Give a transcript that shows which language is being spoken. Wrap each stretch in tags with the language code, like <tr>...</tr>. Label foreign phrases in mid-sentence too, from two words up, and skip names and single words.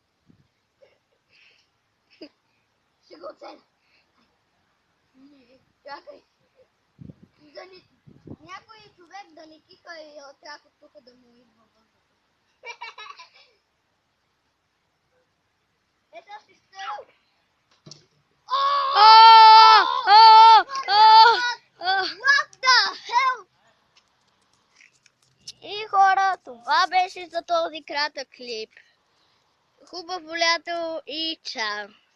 <bg>Ще го оцеля. Чакай. Някой човек да не кика и отряк от тук да му идва въздуха. Ето ще стреля.</bg> <en>What the hell?</en> <bg>И хора, това беше за този кратък клип. Хубаво лято и чао!</bg>